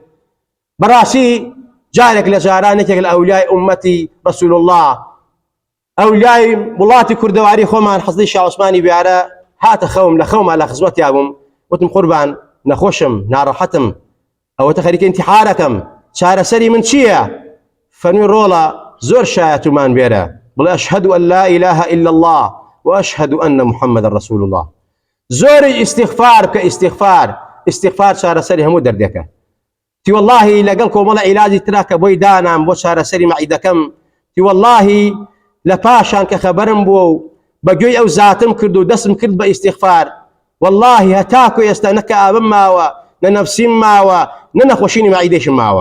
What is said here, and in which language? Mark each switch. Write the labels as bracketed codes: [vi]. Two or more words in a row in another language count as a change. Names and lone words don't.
[ckb] بەڕاستی جارێک لە جارانێکێک لە ئەولیای ئومەتی ڕەسوول الله، ئەولیای وڵاتی کوردەواری خۆمان حەزەی شاو عوسمانی بیارە هاتە خەوم، لە خەوما لە خزمەتیا بووم، وتم قوربان نەخۆشم ناڕەحەتم ئەوەتە خەریکە ئینتیحارەکەم، چارەسەری من چییە؟ فەرمووی ڕۆڵە زۆر شایەتومان بێرە بڵێ [ar] ئەشهەد ئەن لا ئیلاهە ئیلا الله وأشهد أن محمد رسول الله. [ckb] زۆری ئیستیغفار بکە، ئیستیغفار چارەسەری هەموو دەردێکە. تی واللهی لەگەڵ کۆمەڵە عیلاجی ترا کە بۆی دانام بۆ چارەسەری مەعیدەکەم، تی واللهی لە پاشان کە خەبەرم بووە و بەگوێی ئەو زاتم کرد و دەستم کرد بە ئیستیغفار، واللهی هەتاکو ئێستا نەکە ئابم ماوە، نە نەفسیم ماوە، نە نەخۆشینی مەعیدەشم ماوە.